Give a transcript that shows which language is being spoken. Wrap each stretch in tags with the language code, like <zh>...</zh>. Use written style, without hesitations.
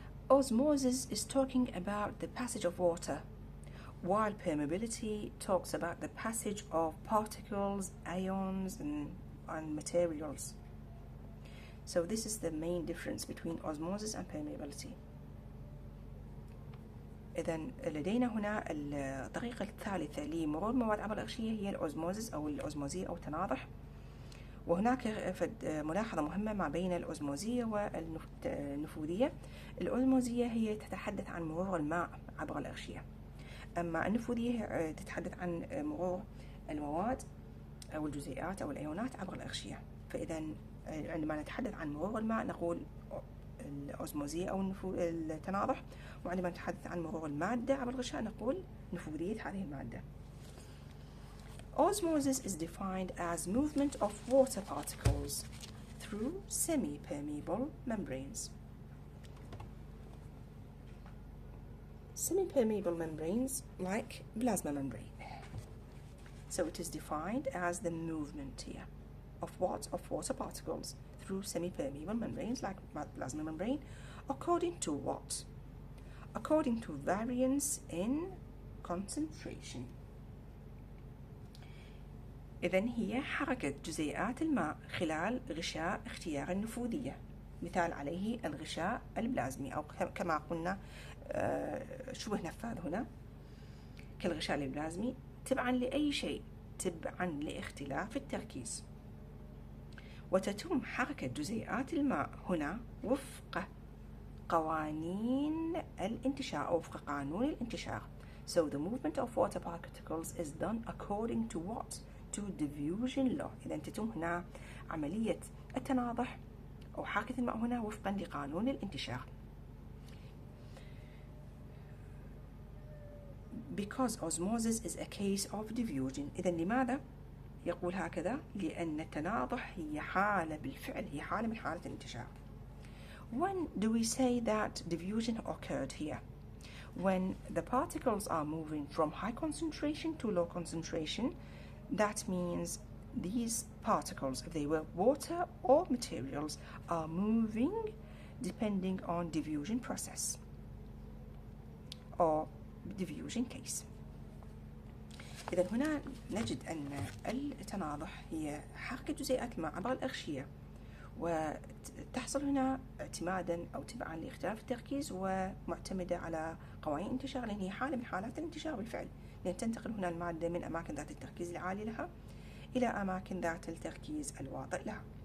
<en>osmosis is talking about the passage of water, while permeability talks about the passage of particles, ions, and materials. So this is the main difference between osmosis and permeability.</en> <ar>إذن لدينا هنا الطريقة الثالثة لمرور المواد عبر الأغشية هي الأوزموزيس أو الأوزموزية أو التناضح. وهناك ملاحظة مهمة ما بين الأوزموزية والنفوذية. الأوزموزية هي تتحدث عن مرور الماء عبر الأغشية، أما النفوذية تتحدث عن مرور المواد أو الجزيئات أو الأيونات عبر الأغشية. فإذا عندما نتحدث عن مرور الماء نقول الأوزموزية أو التناضح، وعندما نتحدث عن مرور المادة عبر الغشاء نقول نفوذية هذه المادة.</ar> <en>Osmosis is defined as movement of water particles through semi-permeable membranes. Semi-permeable membranes like plasma membrane. So it is defined as the movement here of what? Of water particles through semi-permeable membranes like plasma membrane. According to what? According to variance in concentration.</en> <ar>إذن هي حركة جزيئات الماء خلال غشاء اختيار النفوذية، مثال عليه الغشاء البلازمي أو كما قلنا شبه نفاذ هنا كالغشاء البلازمي، تبعا لأي شيء؟ تبعا لاختلاف التركيز. وتتم حركة جزيئات الماء هنا وفق قوانين الانتشار أو وفق قانون الانتشار.</ar> <en>So the movement of water particles is done according to what? To diffusion law.</en> <ar>إذا تتم هنا عملية التناضح أو حركة الماء هنا وفقا لقانون الانتشار.</ar> <en>Because osmosis is a case of diffusion.</en> <ar>إذا لماذا يقول هكذا؟ لأن التناضح هي حالة بالفعل، هي حالة من حالة الانتشار.</ar> <en>When do we say that diffusion occurred here? When the particles are moving from high concentration to low concentration. That means these particles, if they were water or materials, are moving depending on diffusion process or diffusion case.</en> <ar>إذا هنا نجد أن التناضح هي حركة جزيئات الماء عبر الأغشية، وتحصل هنا اعتمادا أو تبعا لاختلاف التركيز ومعتمدة على قوانين الانتشار، لأن هي حالة من حالات الانتشار بالفعل، لأن تنتقل هنا المادة من أماكن ذات التركيز العالي لها إلى أماكن ذات التركيز الواطئ لها.</ar>